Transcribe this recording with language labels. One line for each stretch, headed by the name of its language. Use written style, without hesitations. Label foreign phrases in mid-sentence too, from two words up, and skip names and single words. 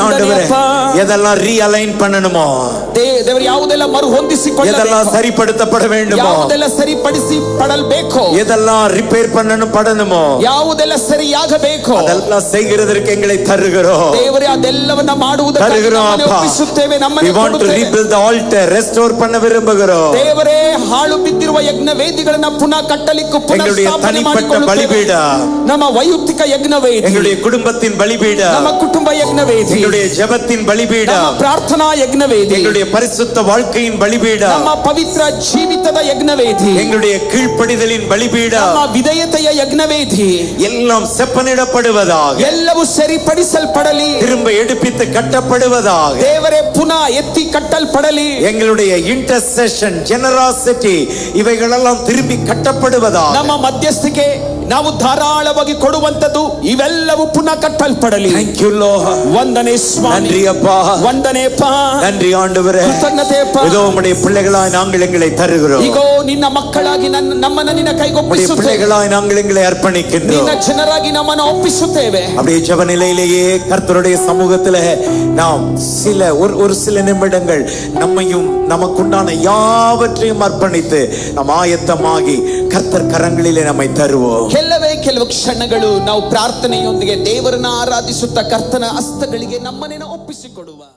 Tamil: எதெல்லாம் ரீஅலைன் பண்ணணுமோ,
Kannada: ದೇವರು ಯಾವುದೆಲ್ಲ ಮರು ಹೊಂದಿಸಿಕೊಳ್ಳಬೇಕು,
Tamil: எதெல்லாம் சரிப்படுத்தப்பட வேண்டுமோ,
Kannada: ಯಾವುದೆಲ್ಲ ಸರಿಪಡಿಸಿ ಪಡಲ್ಬೇಕು,
Tamil: எதெல்லாம் ரிப்பேர் பண்ணணுமோ,
Kannada: ಯಾವುದೆಲ್ಲ ಸರಿಯಾಗಬೇಕು,
Tamil: அதெல்லாம் செய்கிறதற்கு எங்களை தருகிறோம்.
Kannada: ದೇವರೇ, ಅದೆಲ್ಲವನ್ನ ಮಾಡುವುದಕ್ಕೆ ನಮ್ಮನ್ನು ಒಪ್ಪಿಸುತ್ತೇವೆ.
English: We want to rebuild the altar, restore
Tamil: பண்ண விரும்புகிறோம்.
Kannada: ದೇವರೇ, ಹಾಳು ಬಿದ್ದಿರುವ ಯಜ್ಞ ವೇದಿಗಳನ್ನು ಪುನಃ ಕಟ್ಟಲಿಕ್ಕೆ ಪುನಃಸ್ಥಾಪನೆ ಮಾಡಿಕೊಳ್ಳುತ್ತೇವೆ. ನಮ್ಮ ವೈಯಕ್ತಿಕ ಯಜ್ಞ ವೇದಿ,
Tamil: எங்களுடைய குடும்பத்தின் பலிபீட,
Kannada: ನಮ್ಮ ಕುಟುಂಬ ಯಜ್ಞ ವೇದಿ,
Tamil: எங்களுடைய ஜெபத்தின் பலிபீட,
Kannada: ನಮ್ಮ ಪ್ರಾರ್ಥನಾ ಯಜ್ಞ ವೇದಿ,
Tamil: எங்களுடைய பரிசுத்த வாழ்க்கையின் பலிபீட,
Kannada: ನಮ್ಮ ಪವಿತ್ರ ಜೀವಿತದ ಯಜ್ಞ ವೇದಿ,
Tamil: எங்களுடைய கீழ்ப்படிதலின் பலிபீட,
Kannada: ನಮ್ಮ ವಿಧೇಯತೆಯ ಯಜ್ಞ ವೇದಿ,
Tamil: எல்லாம் செப்பனிடப்படுவதாக,
Kannada: ಎಲ್ಲವೂ ಸರಿಪಡಿಸಲ್ಪಡಲಿ,
Tamil: திரும்ப எடுப்பித்து கட்டப்படுவதாக.
Kannada: ದೇವರೇ, ಪುನಃ ಎತ್ತಿ ಕಟ್ಟಲ್ಪಡಲಿ.
Tamil: எங்களுடைய
English: intercession, generosity,
Tamil: இவைகளெல்லாம் திரும்பி கட்டப்படுவதாக.
Kannada: ನಮ್ಮ ಮಧ್ಯಸ್ಥಿಕೆ, ನಾವು ಧಾರಾಳವಾಗಿ ಕೊಡುವಂತದ್ದು, ಇವೆಲ್ಲವೂ ಪುನಃ ಕಟ್ಟಲ್ಪಡಲಿ.
English: Thank you Lord.
Kannada: ವಂದನೆ ಸ್ವಾಮಿ.
Tamil: நன்றி அப்பா.
Kannada: ವಂದನೆ ಅಪ್ಪ.
Tamil: நன்றி ஆண்டவரೇ.
Kannada: ಕೃತಜ್ಞತೆ ಅಪ್ಪ.
Tamil: இதோ உம்முடைய பிள்ளைகளாய் நாங்கள் எங்களை தருகிறோம்.
Kannada: ಈಗೋ ನಿನ್ನ ಮಕ್ಕಳಾಗಿ ನಮ್ಮನ್ನು ನಿನ್ನ ಕೈಗೊಪ್ಪಿಸುತ್ತೇವೆ.
Tamil: பிள்ளைகளாய் நாங்கள் எங்களை அர்ப்பணிக்கின்றோம்.
Kannada: ನಿನ್ನ ಜನರಾಗಿ ನಮ್ಮನ್ನು ಒಪ್ಪಿಸುತ್ತೇವೆ.
Tamil: அப்படியே ஜெப நிலையிலேயே கர்த்தருடைய சமூகத்திலே நாம் ஒரு சில நிமிடங்கள் நம்மையும் நமக்குண்டான யாவற்றையும் அர்ப்பணித்து நாம் ஆயத்தமாகி கர்த்தர் கரங்களிலே நம்மை தருவோம்.
Kannada: ಕೆಲವು ಕ್ಷಣಗಳು ನಾವು ಪ್ರಾರ್ಥನೆಯೊಂದಿಗೆ ದೇವರನ್ನ ಆರಾಧಿಸುತ್ತಾ ಕರ್ತನ ಹಸ್ತಗಳಿಗೆ ನಮ್ಮನ್ನೇ ಒಪ್ಪಿಸಿಕೊಡುವ.